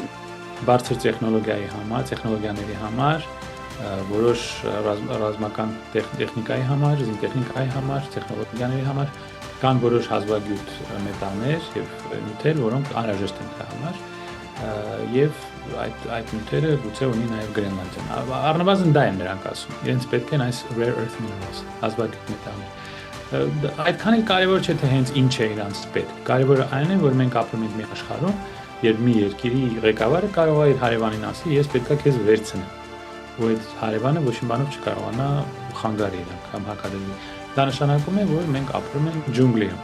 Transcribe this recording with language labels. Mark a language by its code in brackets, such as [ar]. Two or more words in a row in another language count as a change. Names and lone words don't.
[hy] Բարձր տեխնոլոգիաների համար, որոշ ռազմական տեխնիկայի համար, զինտեխնիկայի համար, տեխնոլոգիաների համար կան որոշ հազվագյուտ մետաղներ եւ նյութեր, որոնք անհրաժեշտ են դրա համար։ Եվ այդ նյութերը գուցե ունի նաև Գրենլանդիան։ Առնվազն դա են նրանք ասում։ Իրենց պետք են այս [en] rare earth minerals, [hy] հազվագյուտ մետաղներ։ Այդքան էլ կարևոր չէ թե հենց ինչ է իրանց պետք։ Կարևորը այն է, որ մենք ապրում ենք մի աշխարհում, երբ մի երկրի ղեկավարը կարող է իր հարևանին ասի, ես պետքա քեզ վերցնեմ։ Ու այդ հարևանը ոչ մի բանով չկարողանա խանգարի իրան կամ հակադրի։ Դա նշանակում է, որ մենք ապրում ենք ջունգլիում։